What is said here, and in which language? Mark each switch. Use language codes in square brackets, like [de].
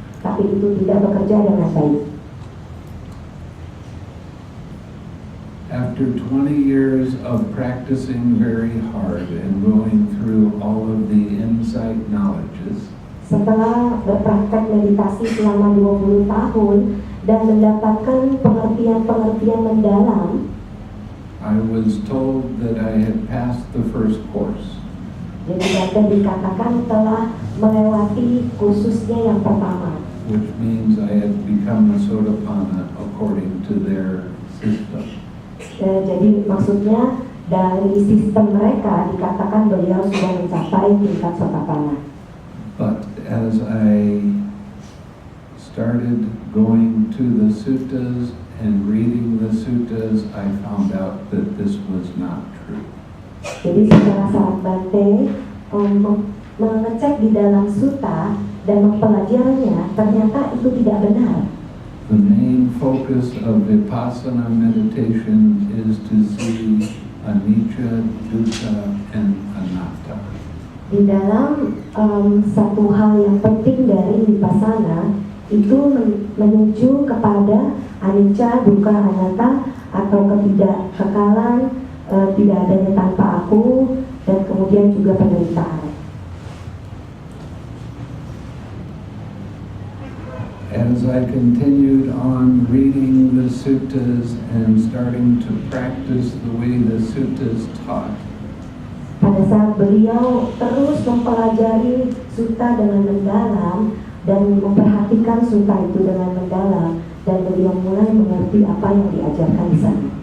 [id] Tapi itu tidak bekerja dengan baik. [en] After 20 years of practicing very hard and going through all of the insight knowledges, [id] Setelah berpraktek meditasi selama 20 tahun dan mendapatkan pengertian-pengertian mendalam, [en] I was told that I had passed the first course. [id] jadi Bhante dikatakan telah melewati kursusnya yang pertama, [en] Which means I had become a Sotapanna according to their system. [id] Jadi maksudnya dari sistem mereka dikatakan beliau sudah mencapai tingkat Sotapanna. [en] But as I started going to the suttas and reading the suttas, I found out that this was not true. [id] Jadi setelah saat Bhante mengecek di dalam sutta dan mempelajarinya, ternyata itu tidak benar. [en] The main focus of vipassana meditation is to see anicca, dukkha, and anatta. [id] Di dalam satu hal yang penting dari vipassana itu menuju kepada anicca, dukkha, anatta atau ketidakkekalan, tidak adanya tanpa aku, dan kemudian juga penderitaan. [en] As I continued on reading the suttas and starting to practice the way the suttas taught, [id] Pada saat beliau terus mempelajari sutta dengan mendalam dan memperhatikan sutta itu dengan mendalam, dan beliau mulai mengerti apa yang diajarkan di sana.